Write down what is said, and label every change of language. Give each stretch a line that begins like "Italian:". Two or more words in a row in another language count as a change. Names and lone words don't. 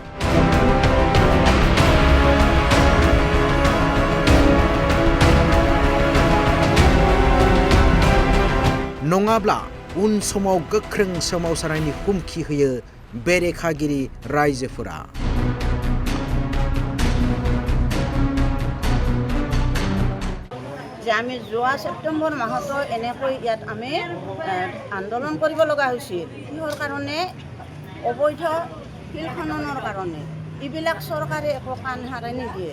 Bodo: नङाब्ला उन समाव गोख्रों सोमावसारनायनि हुमखि होयो बेरेखागिरि रायजोफोरा।
Assamese: যে আমি যোৱা ছেপ্টেম্বৰ মাহতো এনেকৈ ইয়াত আমি আন্দোলন কৰিব লগা হৈছিল। কিহৰ কাৰণে? অবৈধ শিল খননৰ কাৰণে। এইবিলাক চৰকাৰে একো কাণ সাৰে নিদিয়ে।